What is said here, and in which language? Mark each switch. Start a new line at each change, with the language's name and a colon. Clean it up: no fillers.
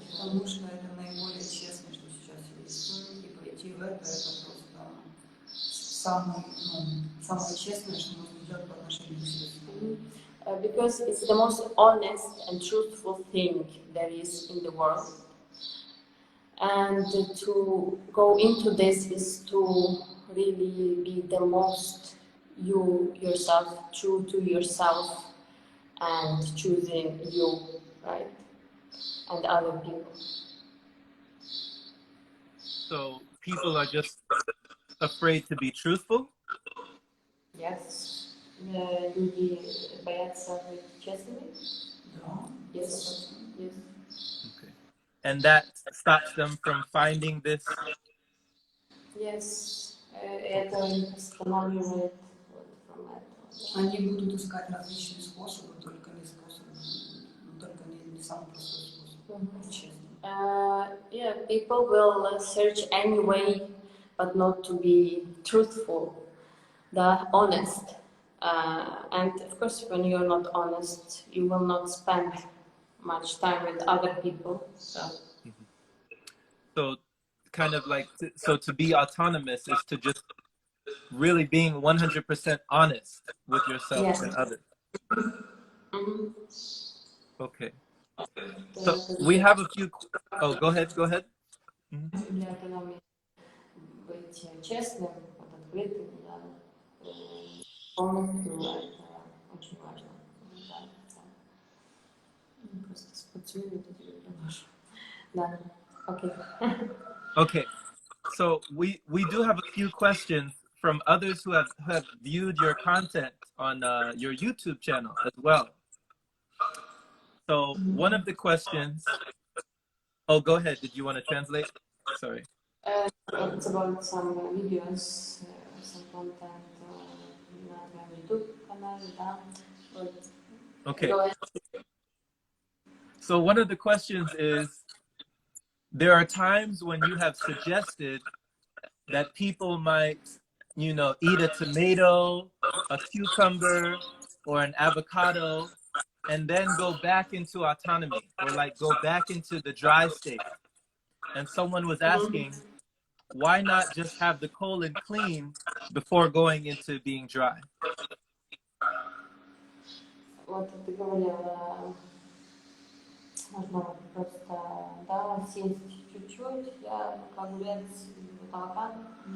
English: Потому что это наиболее честно, что сейчас есть. И пойти в это просто самое честное, что можно сделать по отношению к себе. Because it's the most honest and truthful thing there is in the world. And to go into this is to really be the most yourself, true to yourself, and choosing you, right, and other people. So people are just afraid to be truthful? Yes.
Russian: Люди боятся быть честными. Да.
English: Yes. Yes. Okay. And that stops them from finding this. Yes.
Russian: Это их останавливает вот from этого. Они будут искать различные способы, только не только не самый простой способ, честно.
English: Yeah, people will search any way, but not to be truthful, honest. And of course, when you're not honest, you will not spend much time with other people. So kind of like, so to be autonomous is to just really being 100% honest with yourself Yes. and others. Mhm. Okay. So we have a few. Oh, go ahead. Go ahead. Mhm.
Russian: Для автономии быть честным, вот, открытым, да, полностью это очень важно. Да, просто споцюю это тебе приношу. Да, окей.
English: Okay. So we do have a few questions from others who have viewed your content on your YouTube channel as well. So one of the questions. Oh, go ahead. Did you want to translate? Sorry. It's about some videos, some content
Russian: на твоем YouTube канале, да. Вот.
English: Okay. Go ahead. So one of the questions is, there are times when you have suggested that people might, eat a tomato, a cucumber, or an avocado, and then go back into autonomy, or like go back into the dry state. And someone was asking, why not just have the colon clean before going into being dry?
Russian: Вот ты говорила, можно просто, да, съесть чуть-чуть, да, огурец, авокадо.